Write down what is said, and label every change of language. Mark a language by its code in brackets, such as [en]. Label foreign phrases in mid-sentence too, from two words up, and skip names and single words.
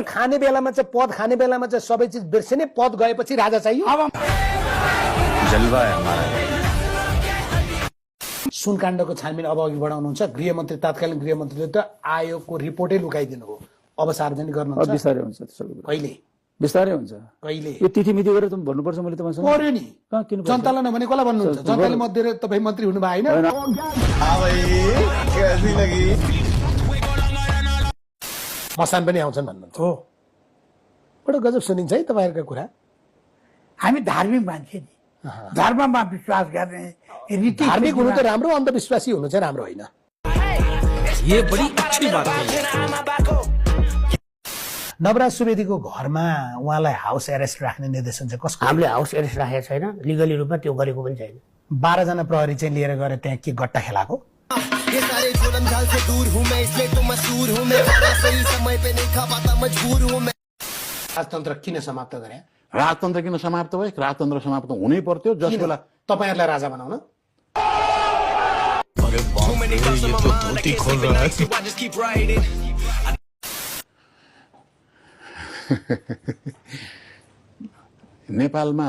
[ne] खाने बेलामा चाहिँ पद खाने बेलामा चाहिँ सबै चिज बिर्सिने, पद गएपछि राजा चाहियो। अब [hi] जलवा है हमारा। [ne] सुनकाण्डको छानबिन अब अघि बढाउनुहुन्छ। गृहमन्त्री, तत्कालीन गृहमन्त्रीले त आयोगको रिपोर्टै लुकाइदिनु हो, अब सार्वजनिक गर्नुहुन्छ। बिस्तारै हुन्छ त्यसो कुरा, कहिले बिस्तारै हुन्छ। कहिले यो तिथि मिति गरेर त भन्नुपर्छ। मैले तपाईँसँग पर्यो नि, कहाँ किन पर्छ? जनतालाई नभने कसलाई भन्नुहुन्छ? जनताले मध्ये तपाईँ मन्त्री हुनुभयो होइन? मसान पनि आउँछन् भन्नुहुन्छ हो, बडो गजब सुनिन्छ है तपाईँहरूका कुरा। हामी धार्मिक मान्छे नि, धर्ममा विश्वास गर्ने, रीति धार्मिक हुनु त राम्रो, अन्धविश्वासी हुनु चाहिँ राम्रो होइन। [hi] ये बड़ी अच्छी बात है। [ne] नवराज सुवेदीको घरमा उहाँलाई [en] house arrest [ne] राख्ने निर्देशन चाहिँ कसको? हामीले [en] house arrest [ne] राखेको छैन, लिगली रूपमा त्यो गरेको पनि छैन। 12 जना प्रहरी चाहिँ लिएर गएर त्यहाँ के गट्टा खेलाको? [hi] ये सारे जुल्म-झाल से दूर हूं मैं, इसलिए तो मशहूर हूं मैं, सही समय पे नहीं खा पाता, मजबूर हूं मैं। [ne] राजतन्त्र किन समाप्त गरे? राजतन्त्र किन समाप्त भयो? राजतन्त्र समाप्त हुनै पर्थ्यो जस बेला तपाईहरुलाई राजा बनाउन। नेपालमा